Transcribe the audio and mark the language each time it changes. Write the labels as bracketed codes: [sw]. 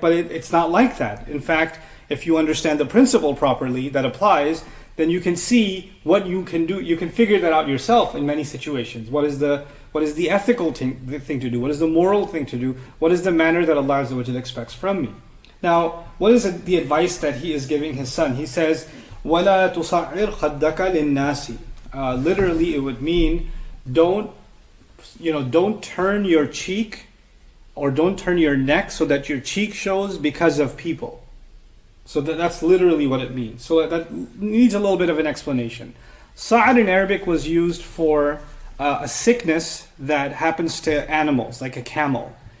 [en] But it's not like that. In fact, if you understand the principle properly that applies, then you can see what you can do. You can figure that out yourself in many situations. What is the ethical thing to do? What is the moral thing to do? What is the manner that Allah Azza wa Jalla expects from me? Now, what is the advice that he is giving his son? He says, [ar] وَلَا تُصَعِّرْ خَدَّكَ لِلنَّاسِ. [en] Literally, it would mean don't turn your cheek or don't turn your neck so that your cheek shows because of people. So that's literally what it means. So that needs a little bit of an explanation. Sa'ad in Arabic was used for a sickness that happens to animals, like a camel.